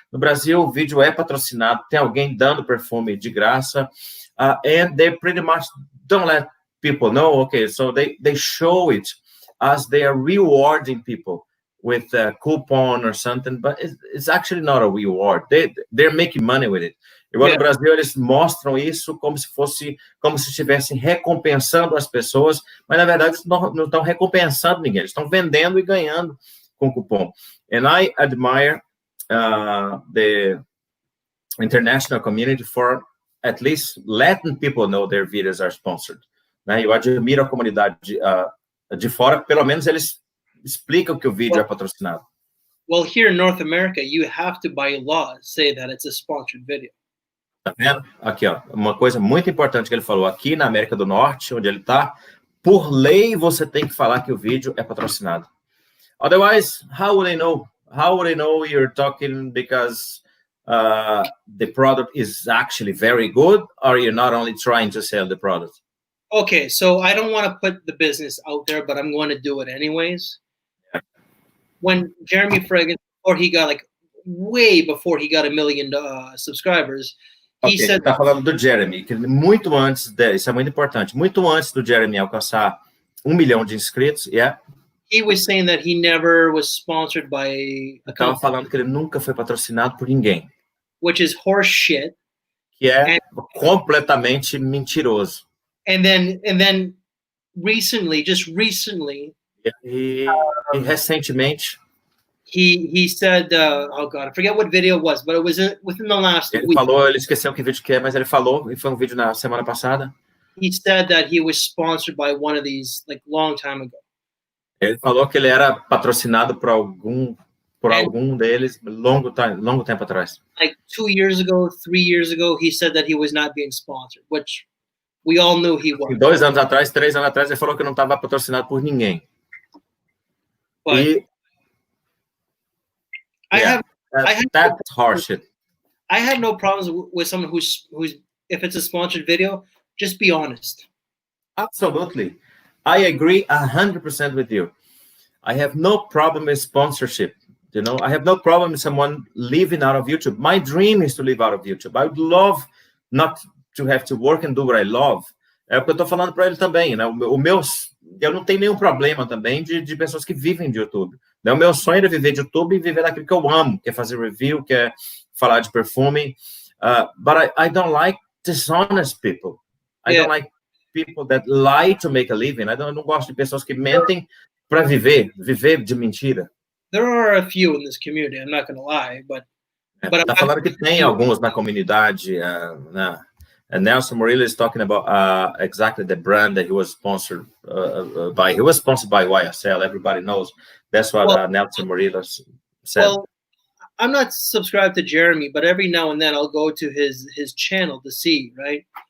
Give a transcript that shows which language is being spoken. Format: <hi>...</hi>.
<pt>No Brasil, o vídeo é patrocinado, tem alguém dando perfume de graça,</pt> <en>and they pretty much don't let people know, okay, so they show it as they are rewarding people with a coupon or something, but it's actually not a reward. They're making money with it.</en> <pt>Igual no Brasil, eles mostram isso como se estivessem recompensando as pessoas, mas na verdade não estão recompensando ninguém, eles estão vendendo e ganhando com cupom.</pt> <en>And I admire the international community for at least letting people know their videos are sponsored.</en> <pt>Eu admiro a comunidade de fora, pelo menos eles explicam que o vídeo é patrocinado.</pt> <en>Well, here in North America, you have to, by law, say that it's a sponsored video.</en> <pt>Tá vendo? Aqui, ó, uma coisa muito importante que ele falou. Aqui na América do Norte, onde ele está, por lei, você tem que falar que o vídeo é patrocinado.</pt> <en>Otherwise, how would I know? How would I know you're talking because the product is actually very good, or you're not only trying to sell the product? Okay, so I don't want to put the business out there, but I'm going to do it anyways. Yeah. When Jeremy Fragrance, way before he got 1 million subscribers, he said...</en> <pt>Tá falando do Jeremy, que muito antes, isso é muito importante, muito antes do Jeremy alcançar 1 milhão de inscritos,</pt> <en>he was saying that he never was sponsored by a company.</en> <pt>Tava falando que ele nunca foi patrocinado por ninguém.</pt> <en>Which is horse shit.</en> <pt>Que é completamente mentiroso.</pt> <en>And then recently, just recently,</en> <pt>recentemente,</pt> <en>he said, oh God, I forget what video it was, but it was within the last week.</en> <pt>Ele esqueceu que vídeo que é, mas ele falou, e foi um vídeo na semana passada.</pt> <en>He said that he was sponsored by one of these, like, long time ago.</en> <pt>Ele falou que ele era patrocinado por algum deles longo tempo atrás.</pt> <en>Like 2 years ago, 3 years ago, he said that he was not being sponsored, which we all knew he was.</en> <pt>2 anos atrás, 3 anos atrás, ele falou que não estava patrocinado por ninguém.</pt> <en>But that's horseshit. I have no problems with someone who's if it's a sponsored video, just be honest. Absolutely. I agree 100% with you. I have no problem with sponsorship. I have no problem with someone living out of YouTube. My dream is to live out of YouTube. I would love not to have to work and do what I love.</en> <pt>É o que eu estou falando para ele também, né? Eu não tenho nenhum problema também de pessoas que vivem de YouTube. O meu sonho é viver de YouTube e viver daquilo que eu amo, que é fazer review, que é falar de perfume.</pt> <en>But I don't like dishonest people. I don't like people that lie to make a living.</en> <pt>Eu não gosto de pessoas que mentem para viver de mentira.</pt> <en>There are a few in this community, I'm not going to lie, but</en> <pt>tá falando que tem alguns na comunidade.</pt> <en>And Nelson Murillo is talking about exactly the brand that he was sponsored by. He was sponsored by YSL. Everybody knows. That's what Nelson Murillo said. Well, I'm not subscribed to Jeremy, but every now and then I'll go to his channel to see, right?</en>